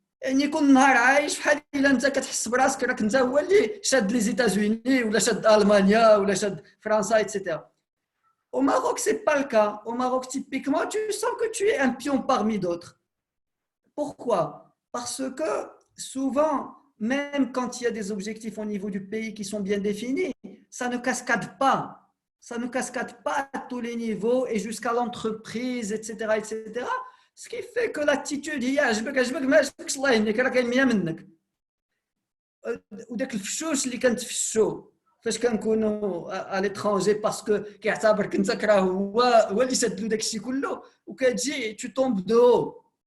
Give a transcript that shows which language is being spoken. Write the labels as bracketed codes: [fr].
[ar] يعني يكون نهار عايش بحال الا انت كتحس براسك راك انت هو اللي شاد لي زيتازوني ولا شاد المانيا ولا شاد فرنسا etc. [fr] Au Maroc, c'est pas le cas. Au Maroc, typiquement, tu sens que tu es un pion parmi d'autres. Pourquoi ? Parce que souvent, même quand il y a des objectifs au niveau du pays qui sont bien définis, ça ne cascade pas. Ça ne cascade pas à tous les niveaux et jusqu'à l'entreprise, etc., etc. Ce qui fait que l'attitude [ar] هي عجبك ما عجبكش الله يهنيك راه كاين 100 منك. وداك الفشوش اللي كنتفشو فاش كنكونوا à l'étranger [fr] parce que [ar] كيعتبرك انت كراه هو اللي شاد له داك الشيء كله وكتجي [fr] tu tombes de haut.